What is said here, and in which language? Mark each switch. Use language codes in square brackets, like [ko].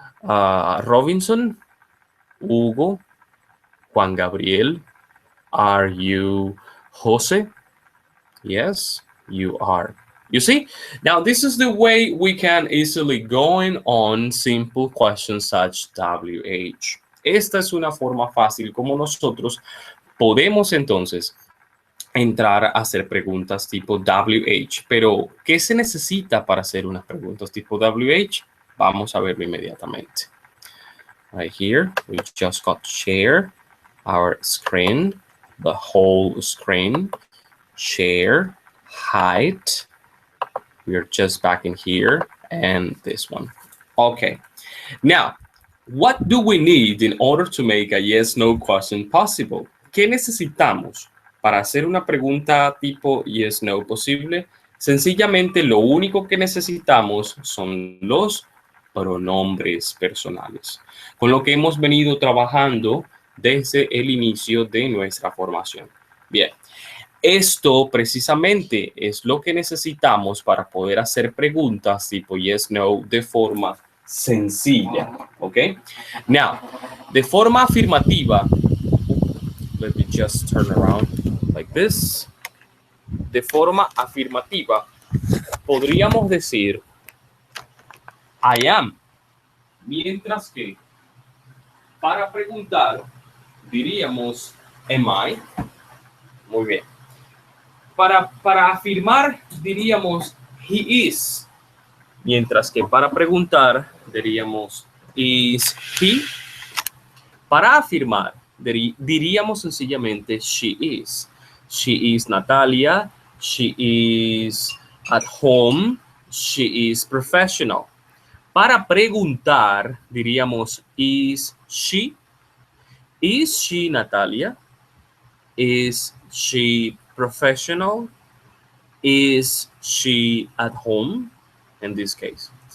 [en] Robinson, Hugo, Juan Gabriel, are you Jose? Yes, you are. You see? Now, this is the way we can easily going on simple questions such WH. [es] Esta es una forma fácil como nosotros podemos entonces entrar a hacer preguntas tipo WH. Pero, ¿qué se necesita para hacer unas preguntas tipo WH? Vamos a verlo inmediatamente. [en] Right here, we just got to share our screen, the whole screen. Share, height. We are just back in here and this one. Okay. Now, what do we need in order to make a yes-no question possible? [es] ¿Qué necesitamos para hacer una pregunta tipo yes-no posible? Sencillamente lo único que necesitamos son los pronombres personales, con lo que hemos venido trabajando desde el inicio de nuestra formación. Bien. Esto precisamente es lo que necesitamos para poder hacer preguntas tipo yes, no de forma sencilla, ¿ok? [en] Now, [es] de forma afirmativa, [en] let me just turn around like this. [es] De forma afirmativa, podríamos decir [en] I am, [es] mientras que para preguntar diríamos [en] am I. [es] Muy bien. Para afirmar diríamos [en] he is, [es] mientras que para preguntar diríamos [en] is he. [es] Para afirmar diríamos sencillamente [en] she is. She is Natalia, she is at home, she is professional. [es] Para preguntar diríamos [en] is she Natalia, is she professional, is she at home, in this case.